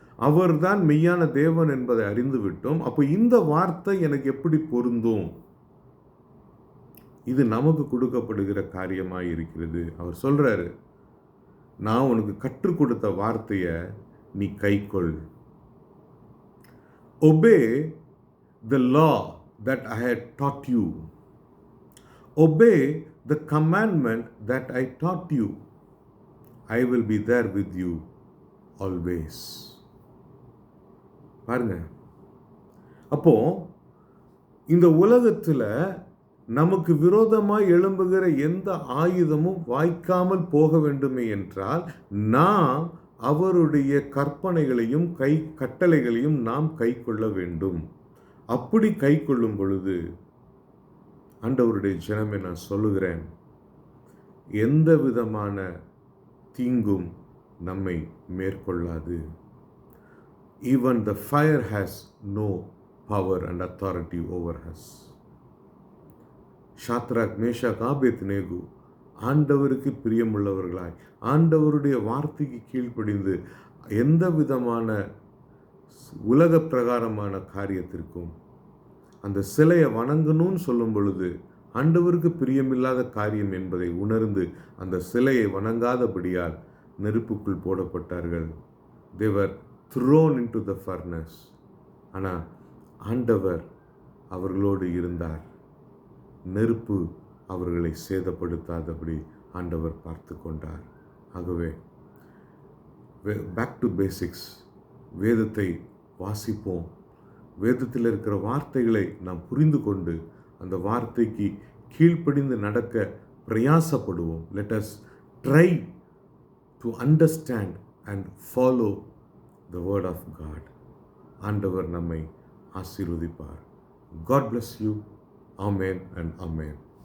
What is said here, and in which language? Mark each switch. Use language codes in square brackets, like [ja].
[ta] அவர்தான் மெய்யான தேவன் என்பதை அறிந்து விட்டோம். அப்போ இந்த வார்த்தை எனக்கு எப்படி பொருந்தும்? இது நமக்கு கொடுக்கப்படுகிற காரியமாக இருக்கிறது. அவர் சொல்றாரு, நான் உனக்கு கற்றுக் கொடுத்த வார்த்தையை நீ கைக்கொள். [en] Obey the law that I had taught you. Obey the commandment that I taught you. I will be there with you always. [ta] பாருங்க, அப்போ இந்த உலகத்தில் நமக்கு விரோதமாய் எழும்புகிற எந்த ஆயுதமும் வாய்க்காமல் போக வேண்டுமே என்றால் நாம் அவருடைய கற்பனைகளையும் கட்டளைகளையும் நாம் கை கொள்ள வேண்டும். அப்படி கை கொள்ளும் பொழுது ஆண்டவருடைய ஜனமே நான் சொல்லுகிறேன், எந்த விதமான தீங்கும் நம்மை மேற்கொள்ளாது. [en] Even the fire has no power and authority over us. [ta] Shadrach, Meshach, ஆபேத்நேகு ஆண்டவருக்கு பிரியமுள்ளவர்களாய் ஆண்டவருடைய வார்த்தைக்கு கீழ்ப்படிந்து எந்த விதமான உலக பிரகாரமான காரியத்திற்கும் அந்த சிலையை வணங்கணும்னு சொல்லும் பொழுது ஆண்டவருக்கு பிரியமில்லாத காரியம் என்பதை உணர்ந்து அந்த சிலையை வணங்காதபடியால் நெருப்புக்குள் போடப்பட்டார்கள். [en] They were thrown into the furnace. [ta] ஆனால் ஆண்டவர் அவர்களோடு இருந்தார். நெருப்பு அவர்களை சேதப்படுத்தாதபடி ஆண்டவர் பார்த்து கொண்டார். ஆகவே [en] Back to basics. [ta] வேதத்தை வாசிப்போம். வேதத்தில் இருக்கிற வார்த்தைகளை நாம் புரிந்து கொண்டு அந்த வார்த்தைக்கு கீழ்ப்படிந்து நடக்க பிரயாசப்படுவோம். [en] Let us try to understand and follow the word of God. [ta] ஆண்டவர் நம்மை ஆசீர்வதிப்பார். [en] God bless you. Amen and amen.